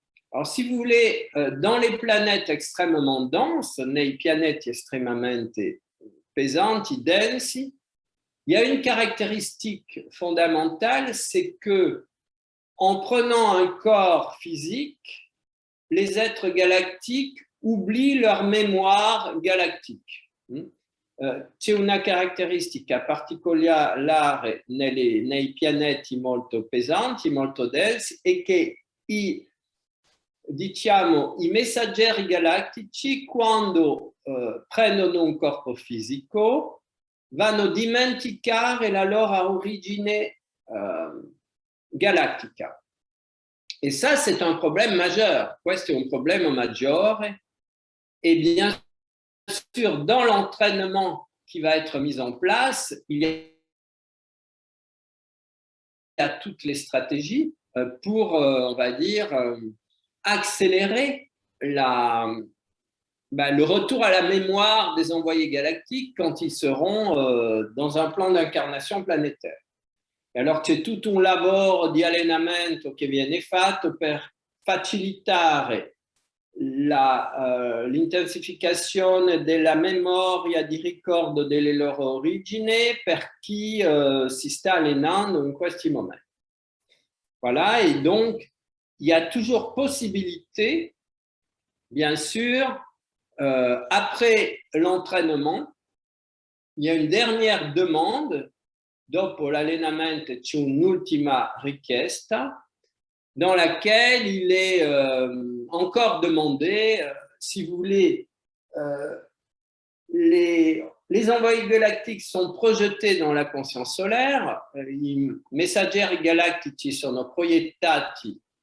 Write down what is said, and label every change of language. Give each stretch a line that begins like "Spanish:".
French: Alors, si vous voulez, dans les planètes extrêmement denses,
Italian: nei pianeti estremamente pesanti, densi,
French: il y a une caractéristique fondamentale, c'est que en prenant un corps physique, les êtres galactiques oublient leur mémoire galactique.
Italian: C'è una caratteristica particolare nei pianeti molto pesanti, molto densi, e che diciamo, i messaggeri galattici, quando prendono un corpo fisico, vanno a dimenticare la loro origine galattica.
French: Et ça, c'est un problème majeur.
Italian: Questo è un problema maggiore.
French: Et bien sûr, dans l'entraînement qui va être mis en place, il y a toutes les stratégies pour, on va dire, accélérer le retour à la mémoire des envoyés galactiques quand ils seront dans un plan d'incarnation planétaire.
Italian: Alors c'è tutto un lavoro di allenamento che viene fatto per facilitare l'intensificazione della memoria di ricordo delle loro origini per chi si sta allenando in questi momenti.
French: Voilà, et donc il y a toujours possibilité, bien sûr, après l'entraînement, il y a une dernière demande.
Italian: Dopo l'allenamento c'è un'ultima richiesta
French: dans laquelle il est encore demandé, si vous voulez, les envoyés galactiques sont projetés dans la conscience solaire,
Italian: i messaggeri galattici sono proiettati